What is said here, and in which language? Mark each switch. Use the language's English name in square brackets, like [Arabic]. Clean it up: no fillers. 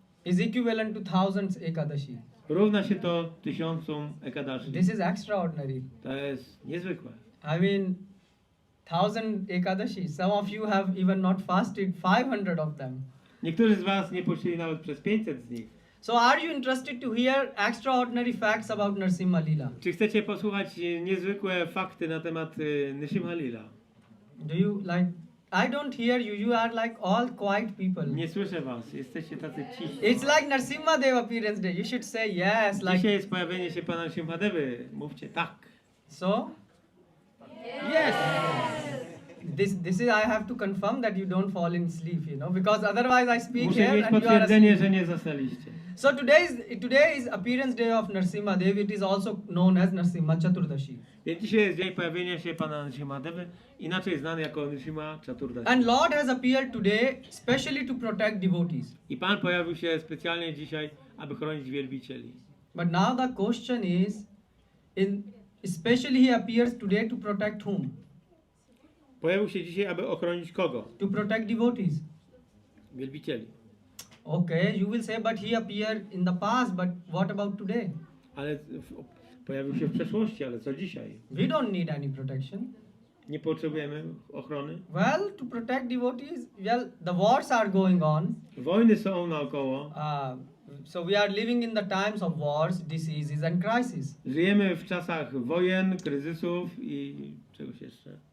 [English] is equivalent to thousands ekadashi. [Polish] równa się to 1000 ekadashi. [English] This is extraordinary. [Polish] To jest niezwykłe. [English] I mean, 1000 ekadashi. Some of you have even not fasted 500 of them. [Polish] Niektórzy z Was nie pościli nawet przez 500 z nich. [English] So are you interested to hear extraordinary facts about Narasimha Leela? [Polish] Czy chcecie posłuchać niezwykłe fakty na temat Nrisimhadeva? [English] Do you like? I don't hear you. You are like all quiet people. [Polish] Nie słyszę was, jesteście tacy cichi. [English] It's like Narasimhadeva appearance day. You should say yes. Like [Polish] Dzisiaj jest pojawienie się pana Nrisimhadevy. Mówcie tak. [English] so. Yes! This is I have to confirm that you don't fall in sleep, because otherwise I speak [Polish] Muszę [English] here [Polish] mieć [English] and you are [Polish] potwierdzenie, [English] asleep. [Polish] że nie zasnęliście. [English] So today is appearance day of Narasimhadeva. It is also known as Narasimha Chaturdashi. [Polish] Więc dzisiaj jest dzień pojawienia się pana Nrisimhadevy, inaczej znany jako Nrisimha Chaturdashi. [English] And Lord has appeared today specially to protect devotees. [Polish] I pan pojawił się specjalnie dzisiaj, aby chronić wielbicieli. [English] But now the question is, especially he appears today to protect whom? [Polish] Pojawił się dzisiaj, aby ochronić kogo? [English] To protect devotees. [Polish] Wielbicieli. [English] Okay, you will say, but he appeared in the past, but what about today? [Polish] Ale pojawił się w przeszłości, ale co dzisiaj? [English] We don't need any protection. [Polish] Nie potrzebujemy ochrony. [English] Well, to protect devotees, the wars are going on. [Polish] Wojny są naokoło. [English] So we are living in the times of wars, diseases and crises. [Polish] Żyjemy w czasach wojen, kryzysów i czegoś jeszcze.